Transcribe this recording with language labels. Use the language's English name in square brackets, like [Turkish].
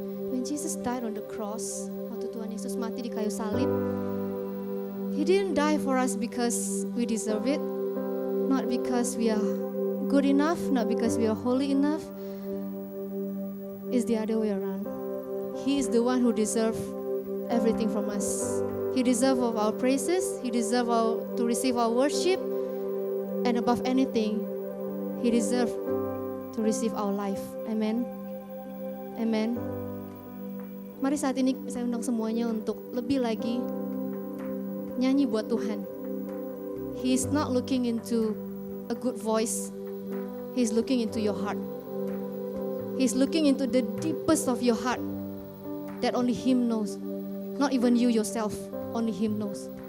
[English] When Jesus died on the cross, [Indonesian] waktu Tuhan Yesus mati di kayu salib, [English] He didn't die for us because we deserve it, not because we are good enough, not because we are holy enough. It's the other way around. He is the one who deserves everything from us. He deserves of our praises. He deserves to receive our worship, and above anything, He deserves to receive our life. Amen. Amen. [Indonesian] Mari saat ini saya undang semuanya untuk lebih lagi nyanyi buat Tuhan. [English] He is not looking into a good voice. He is looking into your heart. He is looking into the deepest of your heart that only Him knows. Not even you yourself, only Him knows.